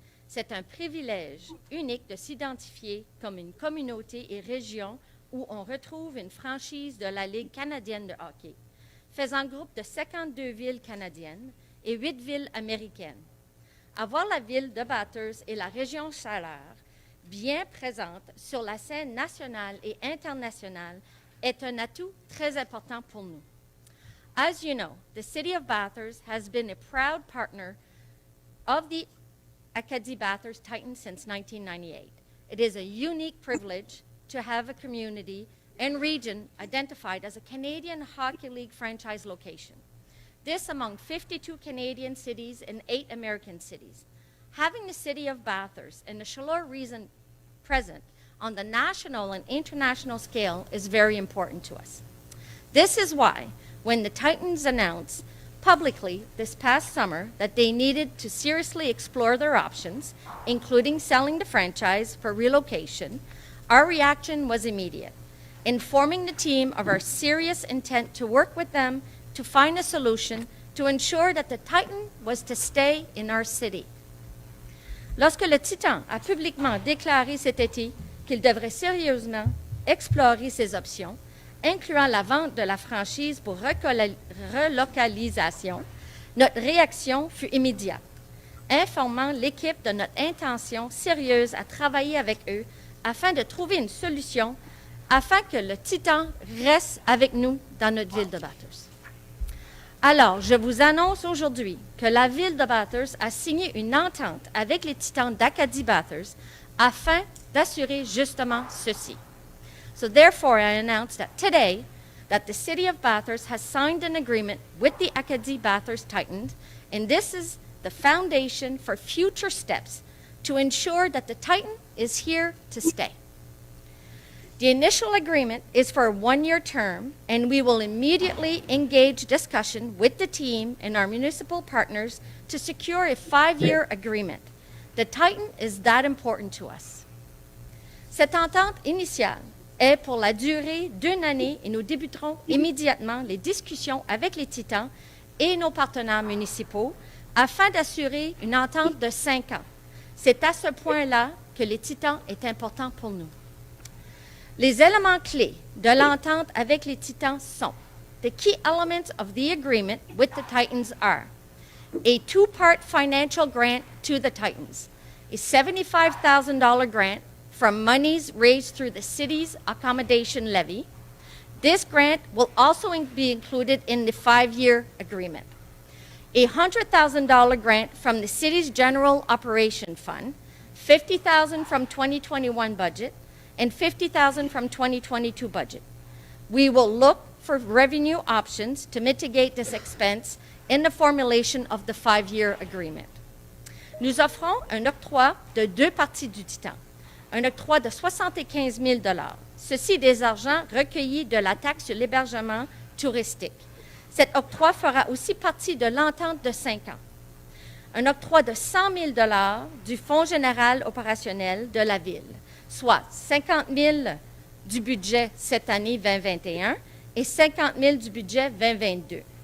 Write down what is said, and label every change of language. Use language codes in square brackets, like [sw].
[fr] C'est un privilège unique de s'identifier comme une communauté et région où on retrouve une franchise de la Ligue canadienne de hockey, faisant groupe de 52 villes canadiennes et 8 villes américaines. Avoir la ville de Bathurst et la région Chaleur bien présentes sur la scène nationale et internationale est un atout très important pour nous. [en] As you know, the city of Bathurst has been a proud partner of the Acadie Bathurst Titans since 1998. It is a unique privilege to have a community and region identified as a Canadian Hockey League franchise location. This among 52 Canadian cities and 8 American cities. Having the city of Bathurst and the Chaleur region present on the national and international scale is very important to us. This is why, when the Titans announced publicly this past summer that they needed to seriously explore their options, including selling the franchise for relocation, our reaction was immediate, informing the team of our serious intent to work with them to find a solution to ensure that the Titan was to stay in our city. [fr] Lorsque le Titan a publiquement déclaré cet été qu'il devrait sérieusement explorer ses options, incluant la vente de la franchise pour relocalisation, notre réaction fut immédiate, informant l'équipe de notre intention sérieuse à travailler avec eux afin de trouver une solution afin que le Titan reste avec nous dans notre ville de Bathurst. Alors, je vous annonce aujourd'hui que la ville de Bathurst a signé une entente avec les Titans d'Acadie Bathurst afin d'assurer justement ceci. [en] So therefore, I announce that today that the city of Bathurst has signed an agreement with the Acadie Bathurst Titans, and this is the foundation for future steps to ensure that the Titan is here to stay. The initial agreement is for a 1-year term, and we will immediately engage discussion with the team and our municipal partners to secure a 5-year agreement. The Titan is that important to us. [fr] Cette entente initiale est pour la durée d'1 année et nous débuterons immédiatement les discussions avec les Titans et nos partenaires municipaux afin d'assurer une entente de 5 ans. C'est à ce point-là que les Titans est important pour nous. Les éléments clés de l'entente avec les Titans sont [en] the key elements of the agreement with the Titans are a 2-part financial grant to the Titans, a $75,000 grant from monies raised through the city's accommodation levy. This grant will also be included in the 5-year agreement. A $100,000 grant from the city's general operation fund, $50,000 from 2021 budget, and $50,000 from 2022 budget. We will look for revenue options to mitigate this expense in the formulation of the 5-year agreement. [fr] Nous offrons un octroi de 2 parties du Titan, un octroi de 75 000 $. Ceci des argents recueillis de la taxe sur l'hébergement touristique. Cet octroi fera aussi partie de l'entente de 5 ans. Un octroi de 100 000 $ du Fonds général opérationnel de la Ville, soit 50 000 du budget cette année 2021 et 50 000 du budget 2022.